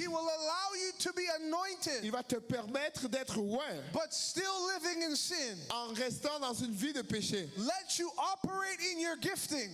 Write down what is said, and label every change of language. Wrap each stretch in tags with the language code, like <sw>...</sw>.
<en>He will allow you to be anointed,</en> <fr>Il va te permettre d'être oint</fr> <en>but still living in sin.</en> <fr>en restant dans une vie de péché.</fr> <en>Let you operate in your gifting,</en>